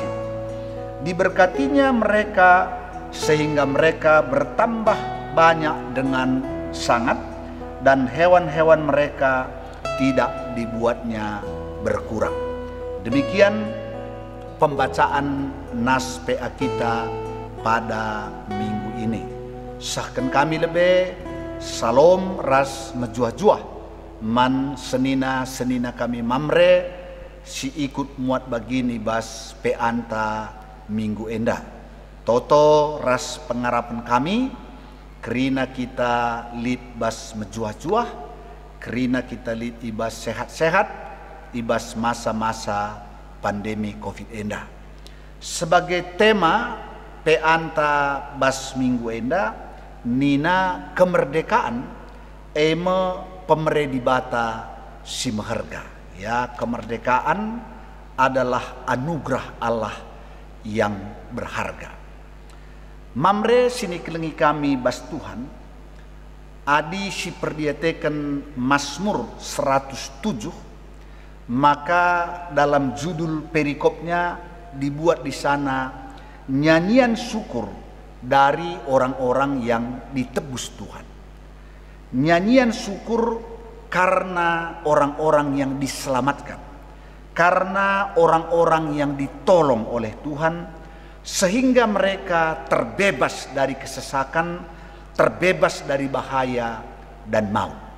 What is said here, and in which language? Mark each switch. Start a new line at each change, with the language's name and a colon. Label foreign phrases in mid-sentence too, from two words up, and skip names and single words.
Indonesian: Diberkatinya mereka sehingga mereka bertambah banyak dengan sangat, dan hewan-hewan mereka tidak dibuatnya berkurang. Demikian pembacaan nas PA kita pada minggu ini.
Batak Karo: Sahkan kami lebih salom ras mejuah-juah man senina kami mamre si ikut muat bagini bas peanta minggu enda. Toto ras pengarapan kami kerina kita lid bas mejuah-juah, kerina kita lid ibas sehat-sehat, ibas masa-masa pandemi Covid enda.
Indonesian: Sebagai tema
Batak Karo: peanta bas minggu enda nina kemerdekaan eme pemeredi bata si maharga.
Indonesian: Ya, kemerdekaan adalah anugerah Allah yang berharga.
Batak Karo: Mamre sini kelengi kami bas Tuhan adi si perdiateken
Indonesian: Mazmur 107, maka dalam judul perikopnya dibuat di sana nyanyian syukur dari orang-orang yang ditebus Tuhan. Nyanyian syukur karena orang-orang yang diselamatkan, karena orang-orang yang ditolong oleh Tuhan, sehingga mereka terbebas dari kesesakan, terbebas dari bahaya dan maut.